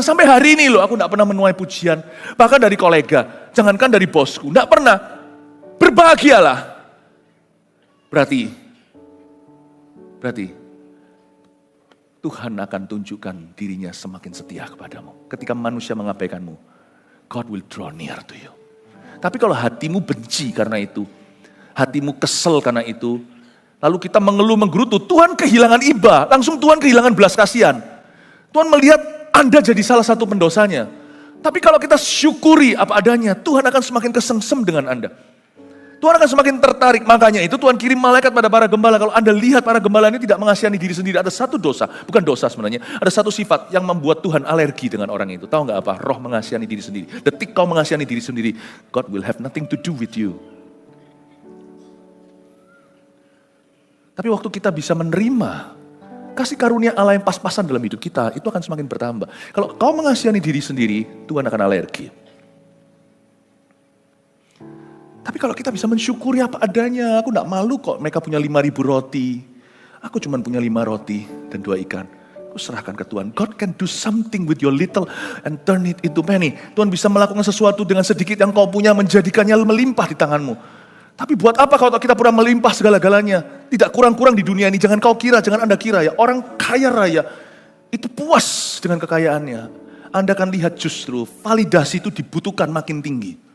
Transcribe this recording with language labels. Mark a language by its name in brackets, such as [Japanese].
[Indonesian] Sampai hari ini loh aku enggak pernah menuai pujian. Bahkan dari kolega. Jangankan dari bosku. Enggak pernah. Berbahagialah. Berarti Tuhan akan tunjukkan dirinya semakin setia kepadamu. Ketika manusia mengabaikanmu, [English] God will draw near to you. [Indonesian] Tapi kalau hatimu benci karena itu, hatimu kesel karena itu, lalu kita mengeluh menggerutu, Tuhan kehilangan iba, langsung Tuhan kehilangan belas kasihan. Tuhan melihat Anda jadi salah satu pendosanya. Tapi kalau kita syukuri apa adanya, Tuhan akan semakin kesengsem dengan Anda. Tuhan akan semakin tertarik. Makanya itu Tuhan kirim malaikat pada para gembala. Kalau Anda lihat para gembala ini tidak mengasihi diri sendiri. Ada satu dosa. Bukan dosa sebenarnya. Ada satu sifat yang membuat Tuhan alergi dengan orang itu. Tahu nggak apa? Roh mengasihani diri sendiri. Detik kau mengasihani diri sendiri, [English] God will have nothing to do with you. [Indonesian] Tapi waktu kita bisa menerima kasih karunia Allah yang pas-pasan dalam hidup kita, itu akan semakin bertambah. Kalau kau mengasihani diri sendiri, Tuhan akan alergi. Tapi kalau kita bisa mensyukuri apa adanya, aku gak malu kok mereka punya 5.000 roti. Aku cuma punya 5 roti dan 2 ikan. Aku serahkan ke Tuhan. [English] God can do something with your little and turn it into many. [Indonesian] Tuhan bisa melakukan sesuatu dengan sedikit yang kau punya, menjadikannya melimpah di tanganmu. Tapi buat apa kalau kita pura melimpah segala-galanya? Tidak kurang-kurang di dunia ini. Jangan kau kira, jangan Anda kira ya. Orang kaya raya itu puas dengan kekayaannya. Anda akan lihat justru validasi itu dibutuhkan makin tinggi.